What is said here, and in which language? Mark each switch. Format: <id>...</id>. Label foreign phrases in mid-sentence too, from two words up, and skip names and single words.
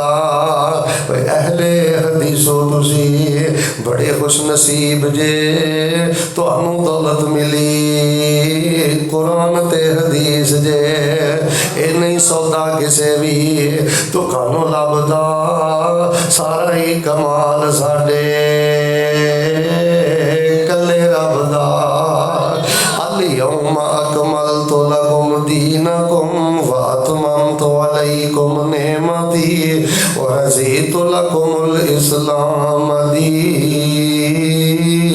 <pa>ਅਹਲੇ ਹਦੀਸੋ ਤੁਸੀਂ ਬੜੇ ਖ਼ੁਸ਼ ਨਸੀਬ ਜੇ, ਤੁਹਾਨੂੰ ਦੌਲਤ ਮਿਲੀ ਕੁਰਾਨ ਤੇ ਹਦੀਸ ਜੇ। ਯੇ ਨਹੀਂ ਸੌਦਾ ਕਿਸੇ ਭੀ ਤੁਹਾਨੂੰ ਲੱਭਦਾ, ਸਾਰਾ ਹੀ ਕਮਾਲ ਸਾਡੇ ਕੱਲੇ ਰੱਬ ਦਾ।</pa> <ar>اليوم أكملت لكم دينكم وأتممت عليكم نعمتي ورضيت لكم الإسلام دين.</ar>